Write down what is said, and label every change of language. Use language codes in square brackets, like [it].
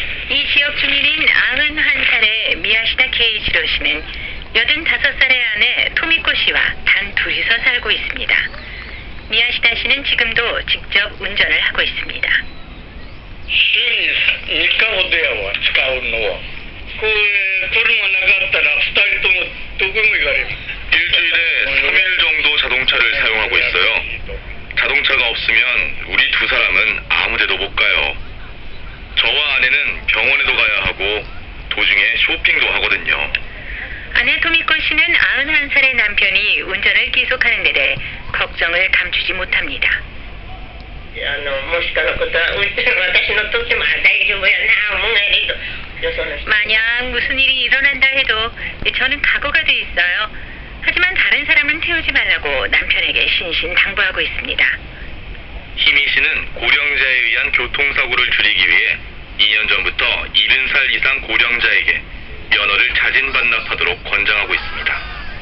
[ko] 이 지역 주민인 91살의 미야시다 케이지로 씨는 85살의 아내 토미코 씨와 단 둘이서 살고 있습니다. 미야시다 씨는 지금도 직접 운전을 하고 있습니다. [ja] 週に3日ほどやわ、使うのは。これ、車なかったら2人ともどこも行かれる。 [ko] 일주일에 3일 정도 자동차를 사용하고 있어요. 자동차가 없으면 우리 두 사람은 아무데도 못 가요. 저와 아내는 병원에도 가야 하고 도중에 쇼핑도 하거든요. 아내 토미코 씨는 91살의 남편이 운전을 계속하는 데 대해 걱정을 감추지 못합니다. [ja] もしかのことは私のとっても大丈夫やな思うんやけどよその人 [ko] 만약 무슨 일이 일어난다 해도 저는 각오가 돼 있어요. 하지만 다른 사람은 태우지 말라고 남편에게 신신당부하고 있습니다. 희미 씨는 고령자에 의한 교통사고를 줄이기 위해 2년 전부터 70살 이상 고령자에게 면허를 자진 반납하도록 권장하고 있습니다.